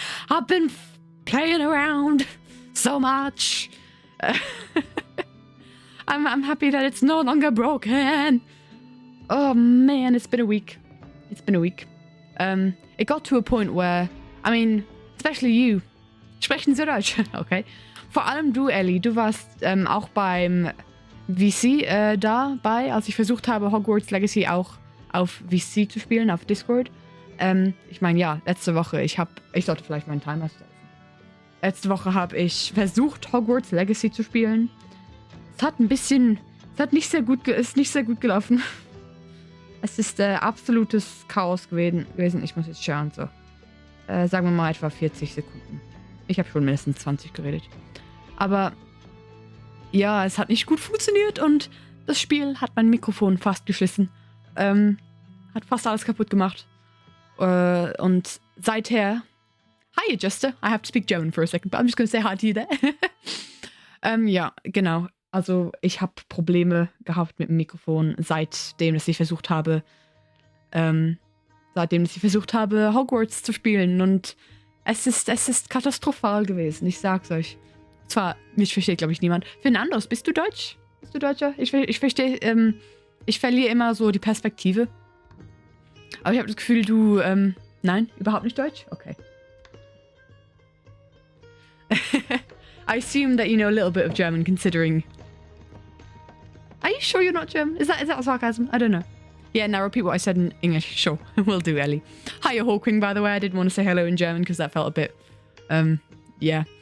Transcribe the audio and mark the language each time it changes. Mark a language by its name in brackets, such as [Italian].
[English] I've been playing around so much. I'm happy that it's no longer broken. Oh man, it's been a week. It got to a point where, I mean, especially you. [German] Sprechen Sie Deutsch? Okay. Vor allem du, Ellie. Du warst auch beim VC dabei, als ich versucht habe, Hogwarts Legacy auch auf VC zu spielen, auf Discord. Ich meine, ja, letzte Woche, ich sollte vielleicht meinen Timer setzen. Letzte Woche habe ich versucht, Hogwarts Legacy zu spielen. Ist nicht sehr gut gelaufen. Es ist absolutes Chaos gewesen. Ich muss jetzt schauen, so. Sagen wir mal etwa 40 Sekunden. Ich habe schon mindestens 20 geredet. Aber ja, es hat nicht gut funktioniert und das Spiel hat mein Mikrofon fast geschlissen. Hat fast alles kaputt gemacht. Und seither... Hi, Adjuster. [English] I have to speak German for a second, but I'm just going to say hi to you there. [German] Ja, genau. Also ich habe Probleme gehabt mit dem Mikrofon, seitdem ich versucht habe, Hogwarts zu spielen. Und es ist katastrophal gewesen, ich sag's euch. Zwar, mich versteht, glaube ich, niemand. Fernandos, bist du Deutsch? Bist du Deutscher? Ich verstehe, ich verliere immer so die Perspektive. Aber ich habe das Gefühl, du, nein, überhaupt nicht Deutsch? Okay. [English] I assume that you know a little bit of German, considering... Are you sure you're not German? Is that sarcasm? I don't know. Yeah, now repeat what I said in English. Sure, will do, Ellie. Hiya, Hawking, by the way. I didn't want to say hello in German because that felt a bit... yeah.